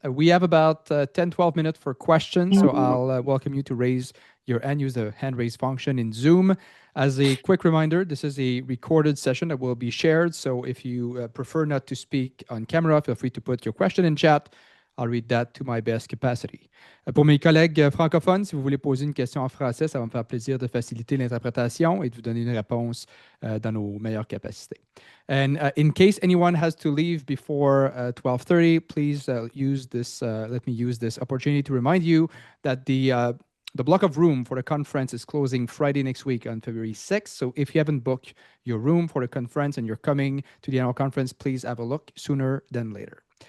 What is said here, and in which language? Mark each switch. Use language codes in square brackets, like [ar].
[en] We have about 10, 12 minutes for questions, so I'll welcome you to raise your hand, use the hand raise function in Zoom. As a quick reminder, this is a recorded session that will be shared, so if you prefer not to speak on camera, feel free to put your question in chat. I'll read that to my best capacity. [fr] Pour mes collègues francophones, si vous voulez poser une question en français, ça va me faire plaisir de faciliter l'interprétation et de vous donner une réponse dans nos meilleures capacités. [en] And in case anyone has to leave before 12:30, please use this. Let me use this opportunity to remind you that the block of room for the conference is closing Friday next week on February 6th. So if you haven't booked your room for the conference and you're coming to the annual conference, please have a look sooner than later.